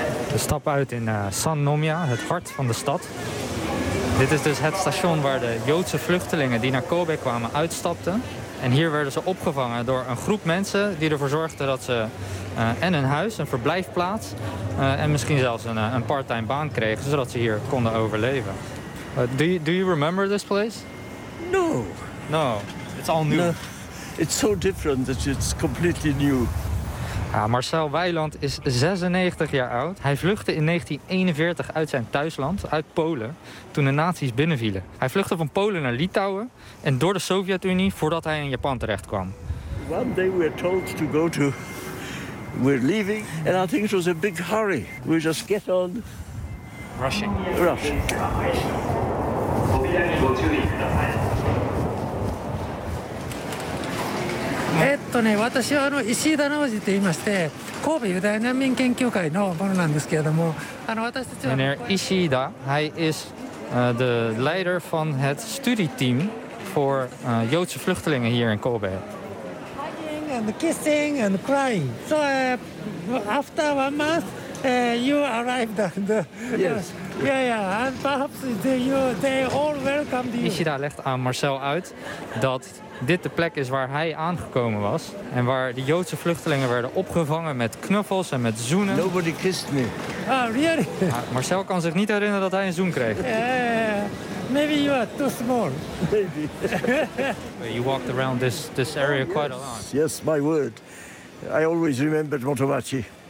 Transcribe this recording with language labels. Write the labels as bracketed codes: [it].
[nl] We stappen uit in Sannomiya, het hart van de stad. Dit is dus het station waar de Joodse vluchtelingen die naar Kobe kwamen uitstapten. En hier werden ze opgevangen door een groep mensen die ervoor zorgden dat ze en een huis, een verblijfplaats en misschien zelfs een part-time baan kregen, zodat ze hier konden overleven. [en] Do you remember this place? No. No, it's all new. No. It's so different that it's completely new. [nl] Ja, Marcel Weiland is 96 jaar oud. Hij vluchtte in 1941 uit zijn thuisland, uit Polen, toen de nazi's binnenvielen. Hij vluchtte van Polen naar Litouwen en door de Sovjet-Unie voordat hij in Japan terecht kwam. [en] One day we were told to go to, we're leaving, and I think it was a big hurry. We just get on. Rushing. Rushing. [nl] Meneer Ishida, hij is de leider van het studieteam voor Joodse vluchtelingen hier in Kobe. [en] Hugging and kissing and crying. So after 1 month, you arrived. Yes. Yeah. And perhaps they all welcomed you. [nl] Ishida legt aan Marcel uit dat dit de plek is waar hij aangekomen was en waar de Joodse vluchtelingen werden opgevangen met knuffels en met zoenen. [en] Nobody kissed me. Ah, really? [nl] Marcel kan zich niet herinneren dat hij een zoen kreeg. [en] Maybe you are too small. Maybe. You walked around this area quite a lot. Yes, my word. I always remembered Motomachi.